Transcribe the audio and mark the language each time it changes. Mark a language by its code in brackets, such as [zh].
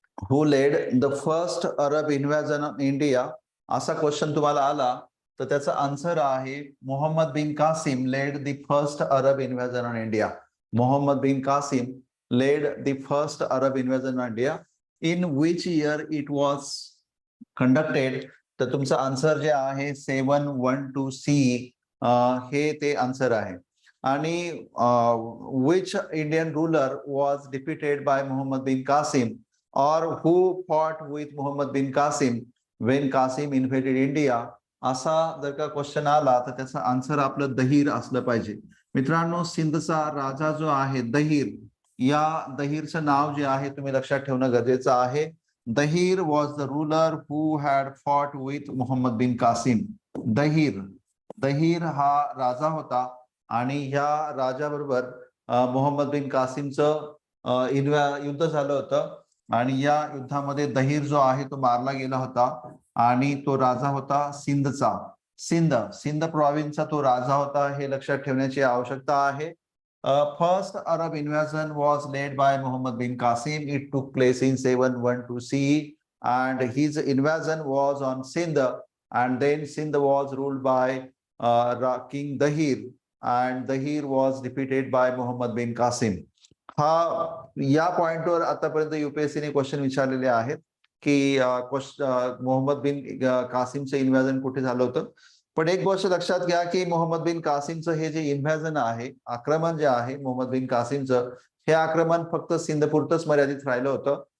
[en] who led the first Arab invasion on India [mr] असा question तुम्हाला आला तर त्याचा आन्सर आहे [en] Muhammad bin Qasim led the first Arab invasion on India. Muhammad bin Qasim led the first Arab invasion on India. In which year it was conducted? [mr] तर तुमचं answer जे आहे 712 सी हे ते आन्सर आहे. आणि [en] which Indian ruler was defeated by Muhammad bin Qasim [hi] और [en] Who fought with Muhammad bin Qasim when Qasim invaded India? [mr] असा जर का क्वेश्चन आला तर त्याचा आन्सर आपलं दहीर असलं पाहिजे. मित्रांनो, सिंधचा राजा जो आहे दहीर, या दहीरचं नाव जे आहे तुम्ही लक्षात ठेवणं गरजेचं आहे. [en] Dahir was the ruler who had fought with Muhammad bin Qasim. [mr] दहीर हा राजा होता आणि ह्या राजाबरोबर मोहम्मद बिन कासिमचं युद्ध झालं होतं. आणि या युद्धामध्ये दहीर जो आहे तो मारला गेला होता आणि तो राजा होता सिंधचा. सिंध प्रॉव्हिन्सचा तो राजा होता, हे लक्षात ठेवण्याची आवश्यकता आहे. [en] First Arab invasion was led by Muhammad bin Qasim. It took place in 712 CE, and his invasion was on Sindh, and then Sindh was ruled by King Dahir, and Dahir was defeated by Muhammad bin Qasim. [mr] हा या पॉइंटवर आतापर्यंत युपीएससीने question विचारलेले आहेत की मोहम्मद बिन कासिमचं इन्व्हाजन कुठे झालं होतं. पण एक गोष्ट लक्षात घ्या की मोहम्मद बिन कासिमचं हे जे इन्व्हॅजन आहे, आक्रमण जे आहे मोहम्मद बिन कासिमचं, हे आक्रमण फक्त सिंधपुरतच मर्यादित राहिलं होतं.